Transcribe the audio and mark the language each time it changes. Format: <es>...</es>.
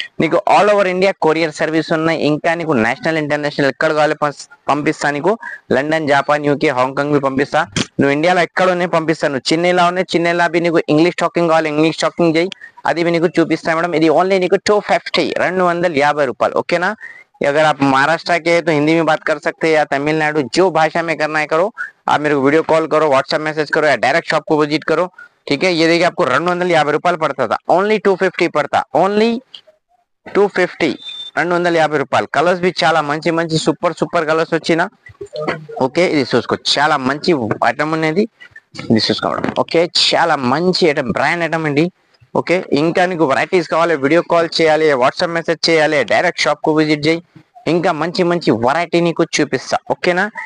<te>నీకు all over India courier service ఉన్నాయి. ఇంకా నీకు నేషనల్ ఇంటర్నేషనల్ ఎక్కడ కావాలి పంపిస్తా. నీకు లండన్, జపాన్, యూకే, హాంకాంగ్ పంపిస్తా. నువ్వు ఇండియాలో ఎక్కడ ఉన్నాయి పంపిస్తాను. చిన్నలా ఉన్నాయి, చిన్నలా నీకు ఇంగ్లీష్ టాకింగ్ కావాలి, ఇంగ్లీష్ టాకింగ్ చేయి, అది నీకు చూపిస్తా మేడం. ఇది ఓన్ली నీకు 250 250 रुपये.</te> <hi>ओके ना. अगर आप महाराष्ट्र के तो हिंदी में बात कर सकते हैं या तमिलनाडु, जो भाषा में करना है करो. आप मेरे को वीडियो कॉल करो, व्हाट्सएप मैसेज करो या डायरेक्ट शॉप को विजिट करो. ठीक है. ये देखिए आपको 250 రూపాయలు पड़ता था, ओनली 250 पड़ता, ओनली 250 250 రూపాయలు.</hi> <te>కలర్స్ भी చాలా మంచి మంచి సూపర్ కలర్స్ వచ్చినా. ఓకే, ఇది చూసుకో, చాలా మంచి ఐటమ్ అనేది ఇది చూసుకోవడం. ఓకే, చాలా మంచి ఐటమ్, బ్రాండ్ ఐటమ్ అండి. ఓకే, ఇంకా నీకు వెరైటీస్ కావాలి, వీడియో కాల్ చేయాలి, వాట్సాప్ మెసేజ్ చేయాలి, డైరెక్ట్ షాప్ కు విజిట్ చేయి, ఇంకా మంచి మంచి వెరైటీ నీకు చూపిస్తా. ఓకేనా.</te>